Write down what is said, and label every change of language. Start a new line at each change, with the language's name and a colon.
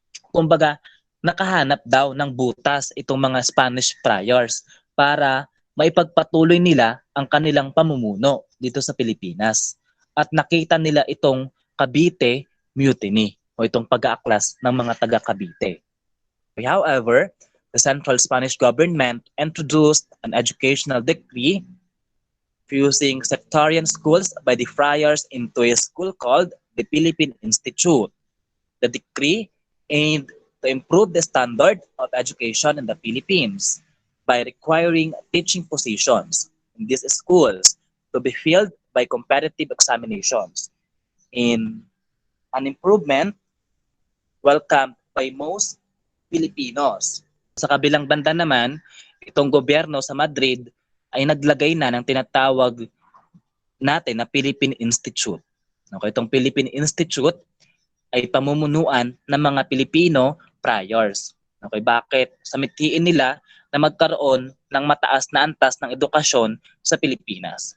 Filipino: Kumbaga, nakahanap daw ng butas itong mga Spanish friars para maipagpatuloy nila ang kanilang pamumuno dito sa Pilipinas. At nakita nila itong Cavite Mutiny o itong pag-aaklas ng mga taga Cavite.
English: However, the central Spanish government introduced an educational decree fusing sectarian schools by the friars into a school called the Philippine Institute. The decree aimed to improve the standard of education in the Philippines by requiring teaching positions in these schools to be filled by competitive examinations in an improvement welcomed by most Filipinos.
Filipino: Sa kabilang banda naman, itong gobyerno sa Madrid ay naglagay na ng tinatawag natin na Philippine Institute. Okay, itong Philippine Institute ay pamumunuan ng mga Pilipino friars. Okay, bakit? Samitiin nila na magkaroon ng mataas na antas ng edukasyon sa Pilipinas.